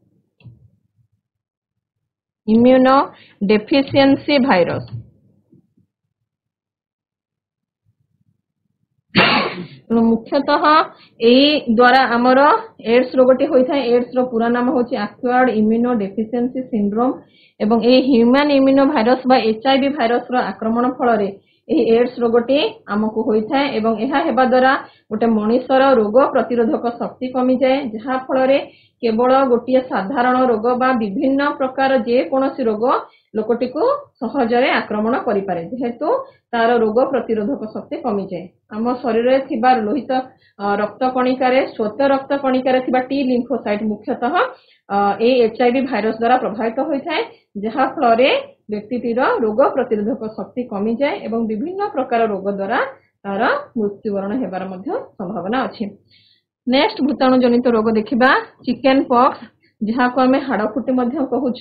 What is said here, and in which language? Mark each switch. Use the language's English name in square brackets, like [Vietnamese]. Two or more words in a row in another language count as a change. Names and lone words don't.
[English] immuno deficiency virus [Odia] ମୁଖ୍ୟତଃ ଏହି ଦ୍ୱାରା ଆମର ଏଡ୍ସ ରୋଗଟି ହୋଇଥାଏ। ଏଡ୍ସ ର ପୂରା ନାମ ହେଉଛି [English] acquired immuno deficiency syndrome [Odia] ଏବଂ ଏ [English] human immuno virus [Odia] ବା [English] HIV virus [Odia] ର ଆକ୍ରମଣ ଫଳରେ ଏହି ଏଡ୍ସ ରୋଗଟି ଆମକୁ ହୋଇଥାଏ ଏବଂ ଏହା ହେବା ଦ୍ୱାରା ଗୋଟେ ମନୁଷ୍ୟର ରୋଗ ପ୍ରତିରୋଧକ ଶକ୍ତି କମିଯାଏ ଯାହା ଫଳରେ କେବଳ ଗୋଟେ ସାଧାରଣ ରୋଗ ବା ବିଭିନ୍ନ ପ୍ରକାର ଯେ କୌଣସି ରୋଗ ଲୋକଟିକୁ ସହଜରେ ଆକ୍ରମଣ କରିପାରେ ଯେହେତୁ ତାର ରୋଗ ପ୍ରତିରୋଧକ ଶକ୍ତି କମିଯାଏ। ଆମ ଶରୀରରେ ଥିବା ଲୋହିତ ରକ୍ତ କଣିକାରେ ଶ୍ୱେତ ରକ୍ତ କଣିକାରେ ଥିବା [English] T lymphocyte [Odia] ମୁଖ୍ୟତଃ ଏ [English] HIV virus [Odia] ଦ୍ୱାରା ପ୍ରଭାବିତ ହୋଇଥାଏ ଯାହା ଫଳରେ ବ୍ୟକ୍ତିଟିର ରୋଗ ପ୍ରତିରୋଧକ ଶକ୍ତି କମିଯାଏ ଏବଂ ବିଭିନ୍ନ ପ୍ରକାର ରୋଗ ଦ୍ୱାରା ତାର ମୃତ୍ୟୁବରଣ ହେବାର ମଧ୍ୟ ସମ୍ଭାବନା ଅଛି। ନେକ୍ସଟ ଭୂତାଣୁ ଜନିତ ରୋଗ ଦେଖିବା [English] chicken pox [Odia] ଯାହାକୁ ଆମେ ହାଡ଼ଫୁଟି ମଧ୍ୟ କହୁଛୁ।